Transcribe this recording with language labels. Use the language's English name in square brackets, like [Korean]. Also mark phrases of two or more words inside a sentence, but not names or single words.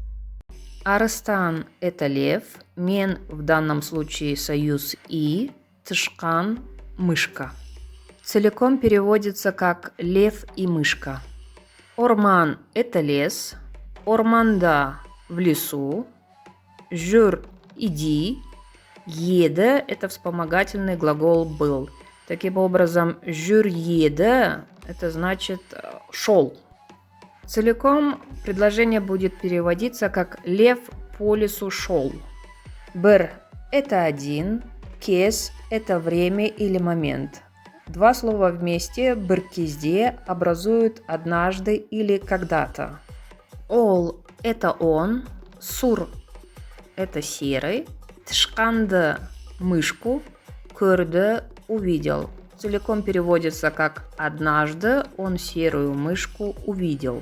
[Russian] Арыстан – это лев, мен в данном случае союз и, тышкан – мышка. Целиком переводится как лев и мышка. Орман – это лес, орманда – в лесу, [Kazakh] жүр – иди, еді – [Russian] это вспомогательный глагол был. Таким образом, [Kazakh] жүр еді – [Russian] это значит шел. Целиком предложение будет переводиться как лев по лесу шел. Бір – это один, кез – это время или момент. Два слова вместе [Kazakh] бір кезде [Russian] образуют однажды или когда-то. Ол – это он, сур – это серый, тышканды – мышку, көрді – увидел. Целиком переводится как «однажды он серую мышку увидел».